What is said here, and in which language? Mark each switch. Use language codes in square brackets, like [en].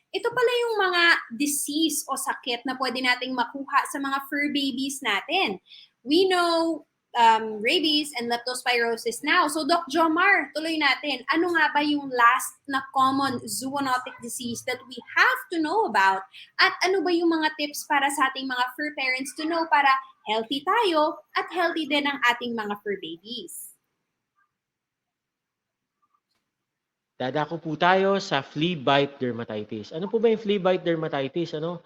[tl] Ito pala yung mga disease o sakit na pwede nating makuha sa mga fur babies natin. [en] We know rabies and leptospirosis now. So, Doc Jomar, [tl] tuloy natin. Ano nga ba yung [en] last na common zoonotic disease that we have to know about? [tl] At ano ba yung mga tips para sa ating mga fur parents [en] to know [tl] para healthy tayo at healthy din ang ating mga fur babies? Dadako po tayo sa flea bite dermatitis. Ano po ba yung flea bite dermatitis?